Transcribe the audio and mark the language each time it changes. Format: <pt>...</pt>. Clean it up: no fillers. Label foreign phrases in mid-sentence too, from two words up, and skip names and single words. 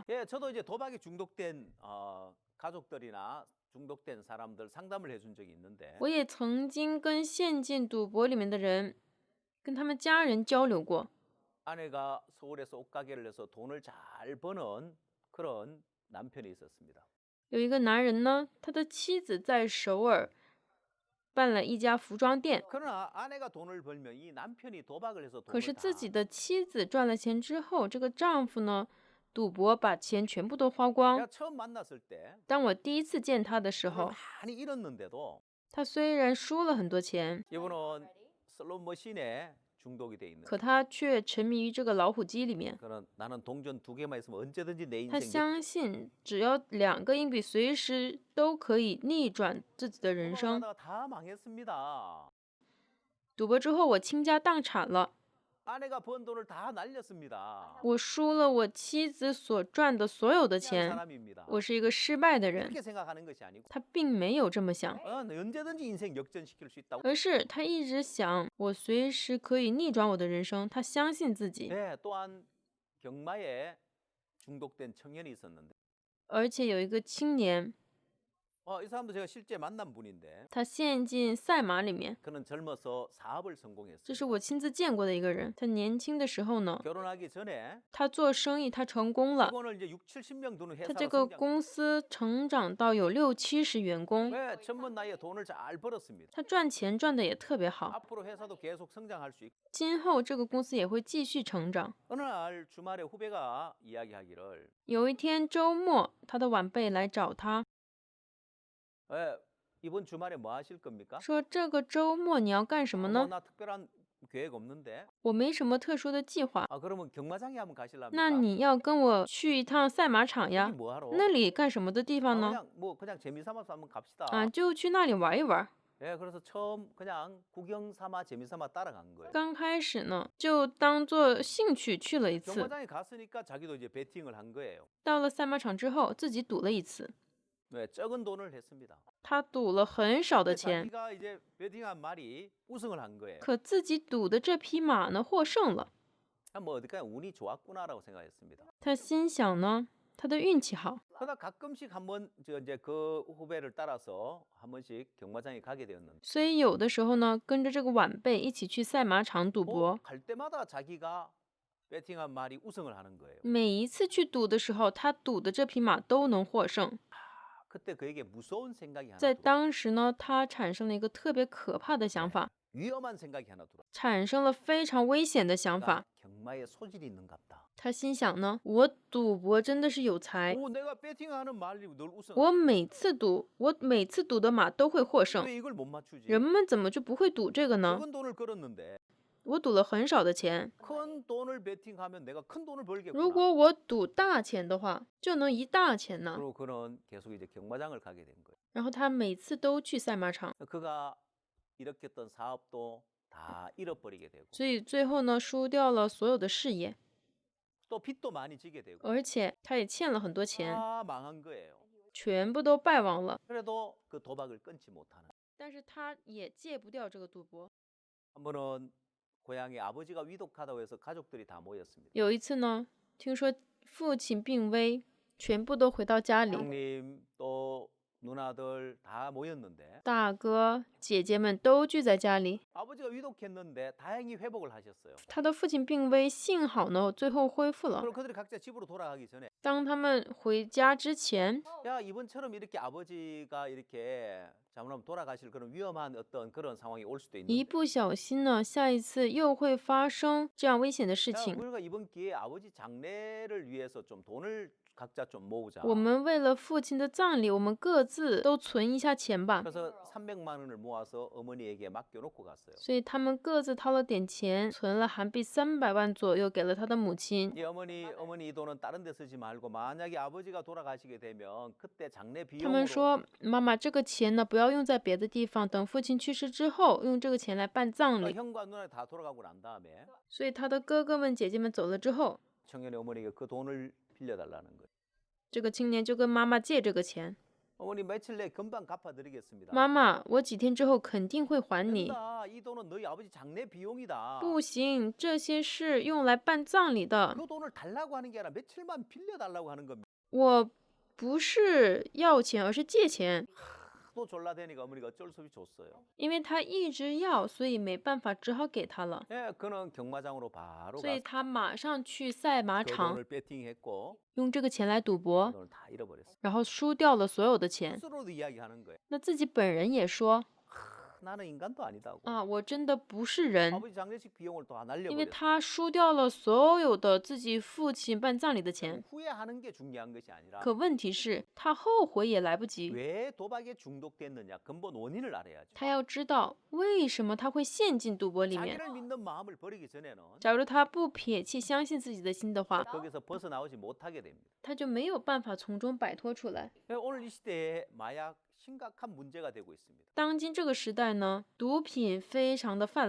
<ko>예, 저도 이제 도박에 중독된 가족들이나 중독된 사람들 상담을 해준 적이 있는데</ko> <zh>我也曾经跟陷进赌博里面的人，跟他们家人交流过。</zh> <ko>아내가 서울에서 옷가게를 해서 돈을 잘 버는 그런 남편이 있었습니다.</ko> <zh>有一个男人呢，他的妻子在首尔办了一家服装店，</zh> <ko>그러나 아내가 돈을 벌면 이 남편이 도박을 해서</ko> <zh>可是</zh> <ko>돈을</ko> <zh>自己</zh> <ko>다</ko> <zh>的妻子赚了钱之后，这个丈夫呢，赌博把钱全部都花光</zh> <ko>내가 。 처음 만났을 때</ko> <zh>当我第一次见他的时</zh> <ko>돈을</ko> <zh>候，</zh> <ko>많이 잃었는데도</ko> <zh>他虽然输了很多钱，</zh> <ko>이분은 슬롯 머신에 중독이 돼 있는</ko> <zh>可他却沉迷于这个老虎机里面。</zh> <ko>그런 나는 동전 2개만 있으면 언제든지 내</ko> <zh>他</zh> <ko>인생</ko> <zh>相信只要2个硬币，随时都可以逆转自己的人生。</zh> <ko>하다가 다 망했습니다.</ko> <zh>赌博之后，我倾家荡产了，</zh> <ko>아내가 번 돈을 다 날렸습니다.</ko> <zh>我输了我妻子所赚的所有的</zh> <ko>그냥</ko> <zh>钱，</zh> <ko>사람입니다.</ko> <zh>我是一个失败的人。</zh> <ko>이렇게 생각하는 것이 아니고</ko> <zh>他并没有这么想，</zh> <ko>언제든지 인생 역전시킬 수 있다고.</ko> <zh>而是他一直想，我随时可以逆转我的人生。他相信自己，</zh> <ko>네, 또한 경마에 중독된 청년이 있었는데</ko> <zh>而且有一个青年，</zh> <ko>이 사람도 제가 실제 만난 분인데</ko> <zh>他陷进赛马里面，</zh> <ko>그는 젊어서 사업을</ko> <zh>这</zh> <ko>성공했어요.</ko> <zh>是我亲自见过的一个人。他年轻的时候呢，</zh> <ko>결혼하기 전에</ko> <zh>他做生意，他成功了，</zh> <ko>직원을 이제 6, 70명 두는</ko> <zh>他</zh> <ko>회사로</ko> <zh>这个</zh> <ko>성장.</ko> <zh>公司成长到有60-70员工，</zh> <ko>왜 젊은 나이에 돈을 잘 벌었습니다.</ko> <zh>他赚钱赚的也特别好。</zh> <ko>앞으로 회사도 계속 성장할 수 있고.</ko> <zh>今后这个公司也会继续成长。</zh> <ko>어느 날 주말에 후배가 이야기하기를</ko> <zh>有一天周末，他的晚辈来找他</zh> <ko>이번 주말에 뭐 하실 겁니까?</ko> <zh>说：“这个周末你要干什么呢？</zh> <ko>나 특별한 계획 없는데.</ko> <zh>我没什么特殊的计划。</zh> <ko>그러면 경마장에 한번 가실랍니까?</ko> <zh>那你要跟我去一趟赛马场</zh> <ko>거기</ko> <zh>呀？</zh> <ko>뭐 하러?</ko> <zh>那里干什么的地方呢？</zh> <ko>그냥 재미삼아서 한번 갑시다.</ko> <zh>啊，就去那里玩一玩。</zh> <ko>예, 그래서 처음 그냥 구경 삼아 재미삼아 따라간 거예요.</ko> <zh>刚开始呢，就当做兴趣去了一次。</zh> <ko>경마장에 갔으니까 자기도 이제 베팅을 한 거예요.</ko> <zh>到了赛马场之后，自己赌了一次。</zh> <ko>네, 적은 돈을 했습니다.</ko> <zh>他赌了很少的</zh> <ko>근데</ko> <zh>钱，</zh> <ko>자기가 이제 베팅한 말이 우승을 한 거예요.</ko> <zh>可自己赌的这匹马呢获胜了。</zh> <ko>뭐 어디까지 운이 좋았구나라고 생각했습니다.</ko> <zh>他心想呢，他的运气好。</zh> <ko>그러다 가끔씩 한번 이제 그 후배를 따라서 한 번씩 경마장에 가게 되었는데</ko> <zh>所以有的时候呢，跟着这个晚辈一起去赛马场赌博。</zh> <ko>갈 때마다 자기가 베팅한 말이 우승을 하는 거예요.</ko> <zh>每一次去赌的时候，他赌的这匹马都能获胜。</zh> <ko>그때 그에게 무서운 생각이 하나</ko> <zh>在</zh> <ko>들어요.</ko> <zh>当时呢，他产生了一个特别可怕的想法，</zh> <ko>위험한 생각이 하나 들어.</ko> <zh>产生了非常危险的想法。</zh> <ko>경마에 소질이 있는갑다.</ko> <zh>他心想呢，我赌博真的是有才，</zh> <ko>내가 베팅하는 말이 늘 우승.</ko> <zh>我每次赌的马都会获胜，</zh> <ko>왜 이걸 못 맞추지?</ko> <zh>人们怎么就不会赌这个呢？</zh> <ko>적은 돈을 걸었는데</ko> <zh>我赌了很少的钱，</zh> <ko>큰 돈을 베팅하면 내가 큰 돈을</ko> <zh>如</zh> <ko>벌겠구나.</ko> <zh>果我赌大钱的话，就能一大钱呢。</zh> <ko>그리고 그는 계속 이제 경마장을 가게 된 거예요.</ko> <zh>然后他每次都去赛马场，</zh> <ko>그가 일으켰던 사업도 다 잃어버리게 되고</ko> <zh>所以最后呢，输掉了所有的事业，</zh> <ko>또 빚도 많이 지게 되고</ko> <zh>而且他也欠了很多钱，</zh> <ko>다 망한 거예요.</ko> <zh>全部都败亡了。</zh> <ko>그래도 그 도박을 끊지 못하는.</ko> <zh>但是他也戒不掉这个赌博。</zh> <ko>한 번은 고향에 아버지가 위독하다고 해서 가족들이 다 모였습니다.</ko> <zh>有一次呢，听说父亲病危， 全部都回到家里，</zh> <ko>형님 또 누나들 다 모였는데</ko> <zh>大哥、姐姐们都聚在家里。</zh> <ko>아버지가 위독했는데 다행히 회복을 하셨어요.</ko> <zh>他的父亲病危，幸好呢最后恢复了。</zh> <ko>그럼 그들이 각자 집으로 돌아가기 전에</ko> <zh>当他们回家之前，</zh> <ko>야 이번처럼 이렇게 아버지가 이렇게 잘못하면 돌아가실 그런 위험한 어떤 그런 상황이 올 수도</ko> <zh>一</zh> <ko>있는데</ko> <zh>不小心呢，下一次又会发生这样危险的事</zh> <ko>야,</ko> <zh>情。</zh> <ko>우리가 이번 기회에 아버지 장례를 위해서 좀 돈을 각자 좀 모으자.</ko> <zh>我们为了父亲的葬礼，我们各自都存一下钱吧。</zh> <ko>그래서 300만 원을 모아서 어머니에게 맡겨놓고 갔어요.</ko> <zh>所以他们各自掏了点钱，存了韩币300万左右，给了他的母亲。</zh> <ko>이 어머니 이 돈은 다른 데 쓰지 말고 만약에 아버지가 돌아가시게 되면 그때 장례</ko> <zh>他们</zh> <ko>비용으로</ko> <zh>说：“妈妈，这个钱呢，不要用在别的地方，等父亲去世之后，用这个钱来办葬</zh> <ko>그러니까</ko> <zh>礼。</zh> <ko>형과 누나 다 돌아가고 난 다음에</ko> <zh>所以他的哥哥们、姐姐们走了之后，</zh> <ko>청년의 어머니가 그 돈을 빌려달라는 거예요.</ko> <zh>这个青年就跟妈妈借这个钱。</zh> <ko>어머니 며칠 내에 금방 갚아드리겠습니다.</ko> <zh>妈妈，我几天之后肯定会还你。</zh> <ko>된다. 이 돈은 너희 아버지 장례 비용이다.</ko> <zh>不行，这些是用来办葬礼的。</zh> <ko>그 돈을 달라고 하는 게 아니라 며칠만 빌려달라고 하는 겁니다.</ko> <zh>我不是要钱，而是借钱。</zh> <ko>또 졸라대니까 어머니가 어쩔 수 없이 줬어요.</ko> <zh>因为他一直要，所以没办法，只好给他了。</zh> <ko>예, 그는 경마장으로 바로</ko> <zh>所以</zh> <ko>가서</ko> <zh>他马上去赛马</zh> <ko>그</ko> <zh>场，</zh> <ko>돈을 배팅했고</ko> <zh>用这个钱来赌博，</zh> <ko>돈을 다 잃어버렸어요.</ko> <zh>然后输掉了所有的钱。</zh> <ko>스스로도 이야기하는 거예요.</ko> <zh>那自己本人也说</zh> <ko>나는 인간도 아니다고.</ko> <zh>啊，我真的不是人，</zh> <ko>아버지 장례식 비용을 다</ko> <zh>因为</zh> <ko>날려버렸어.</ko> <zh>他输掉了所有的自己父亲办葬礼的钱。</zh> <ko>후회하는 게 중요한 것이 아니라</ko> <zh>可问题是，他后悔也来不及。</zh> <ko>왜 도박에 중독됐느냐 근본 원인을 알아야죠.</ko> <zh>他要知道为什么他会陷进赌博里面。</zh> <ko>자기를 믿는 마음을 버리기 전에는</ko> <zh>假如他不撇弃相信自己的心的话，</zh> <ko>거기서 벗어나오지 못하게 됩니다.</ko> <zh>他就没有办法从中摆脱出来。</zh> <ko>오늘 이 시대에 마약 심각한 문제가 되고 있습니다.</ko> <zh>当今这个时代呢，毒品非常的泛</zh>